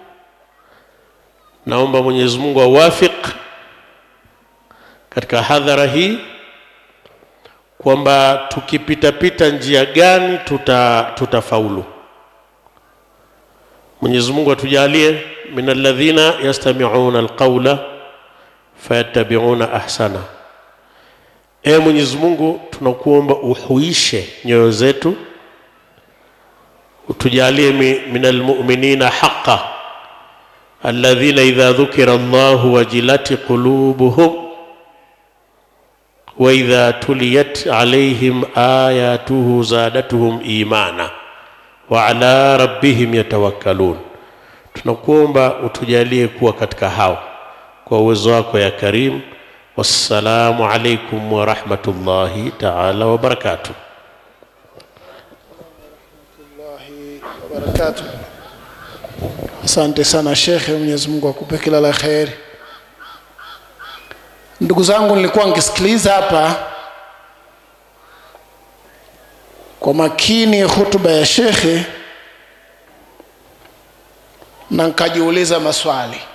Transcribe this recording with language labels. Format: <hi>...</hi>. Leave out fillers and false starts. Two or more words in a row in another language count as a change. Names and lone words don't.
<sw>Naomba Mwenyezi Mungu awafik katika hadhara hii, kwamba tukipita njia gani tutafaulu. Mwenyezi Mungu atujalie</sw> <ar>من الذين يستمعون القول فيتبعون أحسنه.</ar> <sw>Mwenyezi Mungu tunakuomba uhuishe nyoyo zetu, utujalie</sw> <ar>من المؤمنين حقا الذين إذا ذكر الله وجلت قلوبهم وإذا تليت عليهم آياته زادتهم إيمانا وعلى ربهم يتوكلون.</ar> <sw>Tunakuomba utujalie kuwa katika hao kwa uwezo wako</sw> <ar>يا كريم. والسلام عليكم ورحمة الله تعالى وبركاته.</ar> <sw>Asante sana Sheikh, Mwenyezi Mungu akupe kila la kheri. Ndugu zangu, nilikuwa nikisikiliza hapa kwa makini hutuba ya Sheikh na nikajiuliza maswali.</sw>